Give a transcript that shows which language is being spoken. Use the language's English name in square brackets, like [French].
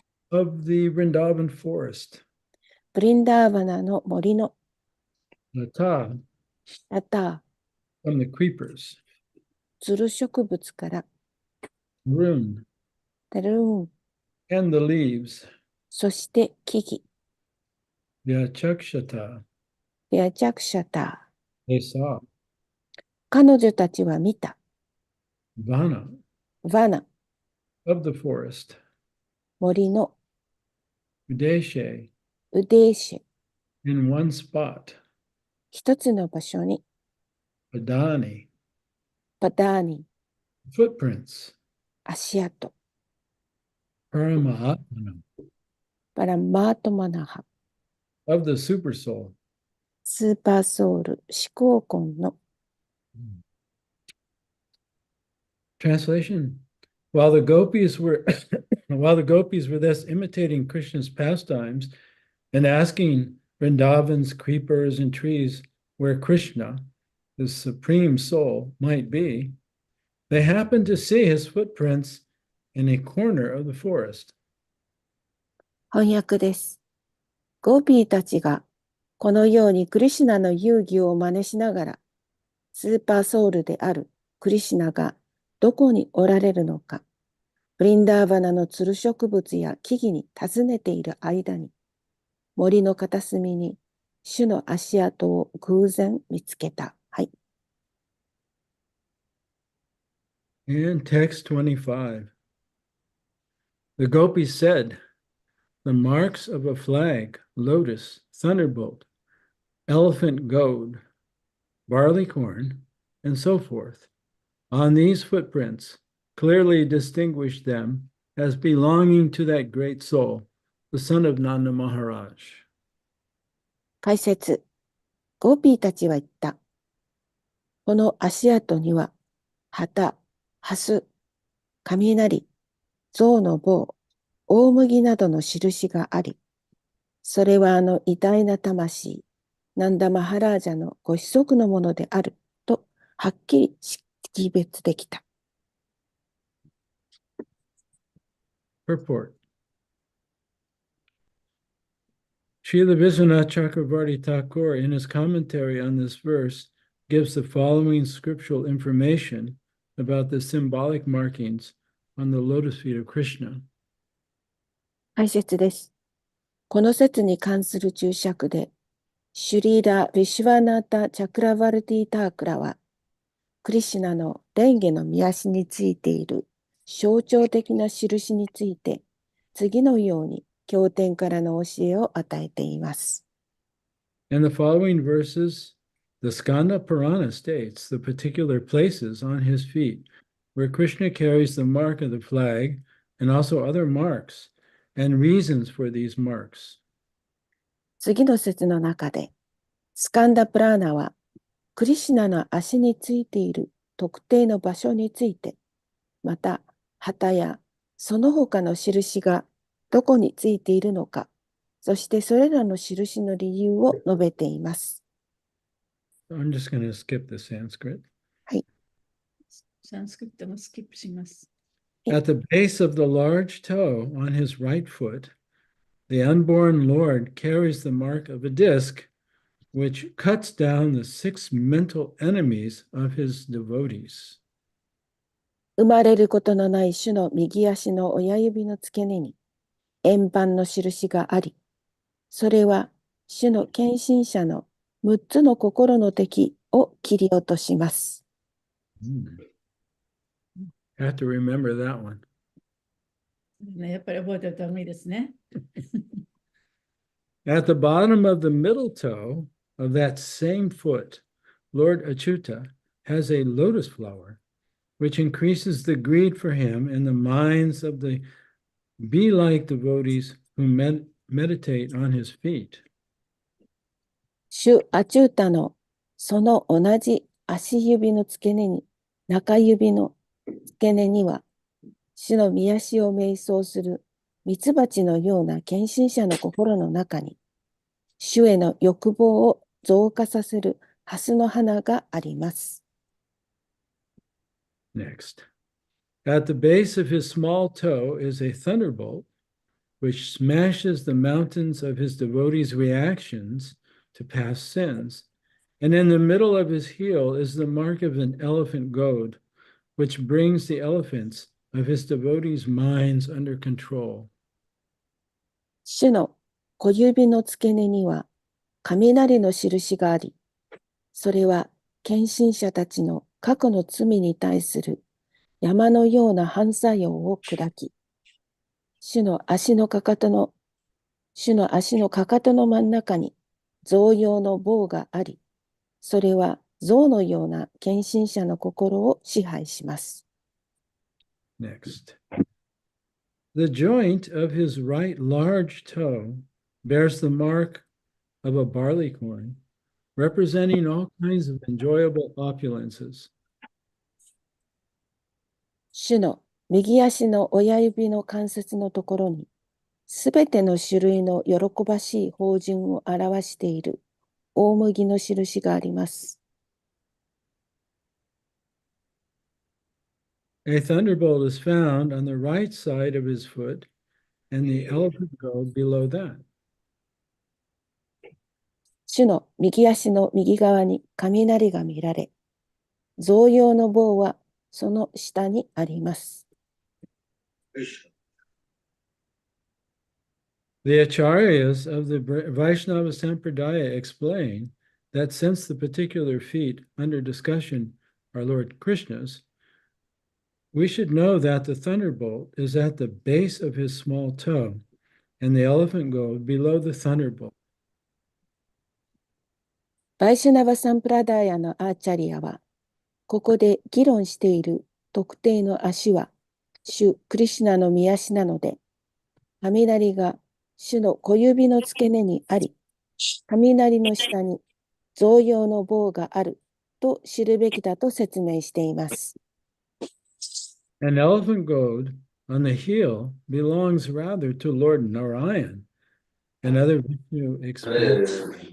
[English] of the Vrindavan forest, [Japanese] ブリンダーバナの森の [Sanskrit] Lata, [Japanese] ラタ [English] from the creepers, [Japanese] ー、つる植物から、 [Sanskrit] Rune, [Japanese] タルーン、 [English] and the leaves, [Japanese] そして木々、 [Sanskrit] Vyachakshata, [Japanese] ベアチャクシャタ [English] they saw, [Japanese] ー。 彼女たちは見た、 [Sanskrit] Vana, [Japanese] ヴァナ、 [English] of the forest, [Japanese] 森の [Sanskrit] Udeshe, [Japanese] ウデーシェ、 [English] in one spot, [Japanese] 一つの場所に、 [Sanskrit] Padani, [Japanese] パダーニ、 [English] footprints, [Japanese] 足跡、 [Sanskrit] Paramaatmana, [Japanese] パラマートマナハ、 [English] of the supersoul. [Japanese] スーパーソウル、思考魂の [English] Translation. While the gopis were while the gopis were thus imitating Krishna's pastimes and asking Vrindavan's creepers and trees where Krishna, the supreme soul, might be, they happened to see his footprints in a corner of the forest. [Japanese] 翻訳です。ゴーピーたちがこのようにクリシュナの遊戯を真似しながら、スーパーソウルであるクリシュナがどこにおられるのか、ブリンダーバナのつる植物や木々に尋ねている間に、森の片隅に主の足跡を偶然見つけた。はい。 [English] And text 25. The gopis said, the marks of a flag, lotus, thunderbolt, elephant goad, barley corn, and so forth, on these footprints clearly distinguish them as belonging to that great soul, the son of Nanda Maharaj. [Japanese] 解説。ゴーピーたちは言った。この足跡には、旗、ハス、雷、象の棒、大麦などの印があり、それはあの偉大な魂、ナンダマハラージャのご子息のものであると、はっきり識別できた。 [English] Purport. Srila Vishwanath Chakravarti Thakur, in his commentary on this verse, gives the following scriptural information about the symbolic markings on the lotus feet of Krishna. [Japanese] 解説です。この説に関する注釈で、シュリーダ・ヴィシュワナータ・チャクラバルティ・タークラは、クリシュナの蓮華の御足についている象徴的な印について、次のように経典からの教えを与えています。 [English] In the following verses, the Skanda Purana states the particular places on his feet where Krishna carries the mark of the flag and also other marks and reasons for these marks. [Japanese] 次の説の中で、スカンダプラーナは、クリシュナの足についている特定の場所について、また、旗やその他の印がどこについているのか、そしてそれらの印の理由を述べています。 [English] I'm just going to skip the Sanskrit. [Japanese] はい。サンスクリットもスキップします。 [English] At the base of the large toe on his right foot, the unborn Lord carries the mark of a disc which cuts down the 6 mental enemies of his devotees. [Japanese] 生まれることのない主の右足の親指の付け根に円盤の印があり、それは主の献身者の6つの心の敵を切り落とします。 [English] Have to remember that one. [Japanese] ね、やっぱり覚えておいた方がいいですね。 [English] At the bottom of the middle toe of that same foot, Lord Achyuta has a lotus flower, which increases the greed for him in the minds of the bee-like devotees who meditate on his feet. [Japanese] 主アチュータのその同じ足指の付け根に、中指の付け根には、主の御足を瞑想するミツバチのような献身者の心の中に、主への欲望を増加させるハスの花があります。 [English] Next. At the base of his small toe is a thunderbolt, which smashes the mountains of his devotees' reactions to past sins. And in the middle of his heel is the mark of an elephant goad, which brings the elephants of his devotees' minds under control. [Japanese] 主の小指の付け根には雷の印があり、それは献身者たちの過去の罪に対する山のような反作用を砕き、主の足のかかとの真ん中に象用の棒があり、それは象のような献身者の心を支配します。 [English] Next. The joint of his right large toe bears the mark of a barley corn, representing all kinds of enjoyable opulences. [Japanese] 主の右足の親指の関節のところに、すべての種類の喜ばしい芳醇を表している大麦の印があります。 [English] A thunderbolt is found on the right side of his foot, and the elephant goad below that. [Japanese] 主の右足の右側に雷が見られ、象用の棒はその下にあります。 [English] The acharyas of the Vaishnava Sampradaya explain that since the particular feet under discussion are Lord Krishna's, we should know that the thunderbolt is at the base of his small toe, and the elephant goad below the thunderbolt. [Japanese] バイシュナバ・サンプラダーヤのアーチャリアは、ここで議論している特定の足は、主クリシュナの御足なので、雷が主の小指の付け根にあり、雷の下に象用の棒があると知るべきだと説明しています。 [English] An elephant goad on the heel belongs rather to Lord Narayan, another Vishnu explains.